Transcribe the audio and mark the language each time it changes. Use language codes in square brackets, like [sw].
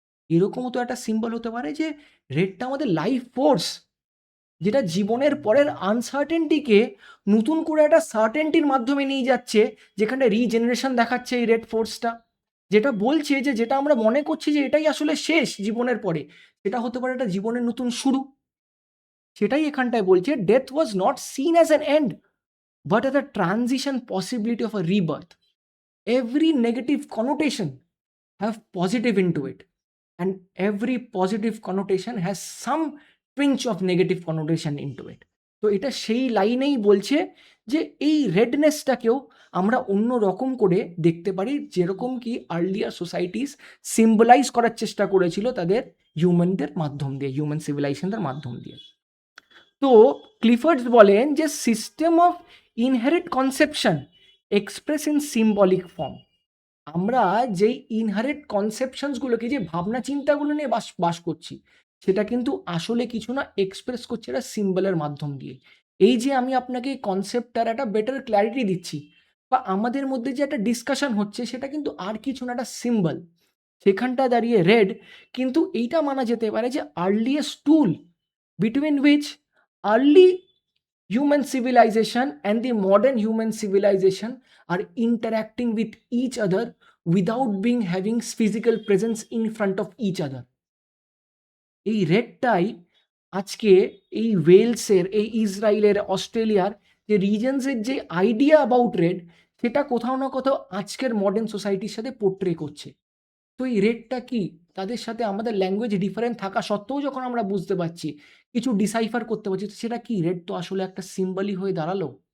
[bn] এরকমও তো একটা সিম্বল হতে পারে যে রেডটা আমাদের লাইফ ফোর্স, যেটা জীবনের পরের আনসার্টেনটিকে নতুন করে একটা সার্টেনটির মাধ্যমে নিয়ে যাচ্ছে, যেখানে রিজেনারেশন দেখাচ্ছে এই রেড ফোর্সটা, যেটা বলছে যে যেটা আমরা মনে করছি যে এটাই আসলে শেষ জীবনের পরে, সেটা হতে পারে একটা জীবনের নতুন শুরু। সেটাই এখানটায় বলছে [en] Death was not seen as an end but as a transition possibility of a rebirth. Every negative connotation have positive into it, and every positive connotation has some pinch of negative connotation into it. [bn] তো এটা সেই লাইনেই বলছে যে এই রেডনেসটাকেও আমরা অন্য রকম করে দেখতে পারি, যেরকম কি আর্লিয়ার সোসাইটিস সিম্বলাইজ করার চেষ্টা করেছিল তাদের হিউম্যানদের মাধ্যম দিয়ে, হিউম্যান সিভিলাইজেশনের মাধ্যম দিয়ে। তো ক্লিফোর্ডস বলেন যে [en] System of inherit conception express in symbolic form. [bn] আমরা যেই ইনহারেট কনসেপশনসগুলোকে, যে ভাবনা চিন্তাগুলো নিয়ে বাস করছি, সেটা কিন্তু আসলে কিছু না, এক্সপ্রেস করছে এটা সিম্বলের মাধ্যম দিয়ে। এই যে আমি আপনাকে কনসেপ্টটার একটা বেটার ক্ল্যারিটি দিচ্ছি, বা আমাদের মধ্যে যে একটা ডিসকাশন হচ্ছে, সেটা কিন্তু আর কিছু না, একটা সিম্বল। সেখানটা দাঁড়িয়ে রেড কিন্তু এইটা মানা যেতে পারে যে earliest tool [en] between which early human civilization and the modern human civilization are interacting with each other without being having physical presence in front of each other. [bn] এই রেডটাই আজকে এই ওয়েলসের, এই ইসরায়েলের, অস্ট্রেলিয়ার যে রিজনসের যে আইডিয়া অ্যাবাউট রেড, সেটা কোথাও না কোথাও আজকের মডার্ন সোসাইটির সাথে পোর্ট্রে করছে। তো এই রেডটা কি, তাদের সাথে আমাদের ল্যাঙ্গুয়েজ ডিফারেন্ট থাকা সত্ত্বেও যখন আমরা বুঝতে পারছি, কিছু ডিসাইফার করতে পারছি, তো সেটা কি, রেড তো আসলে একটা সিম্বলই হয়ে দাঁড়ালো।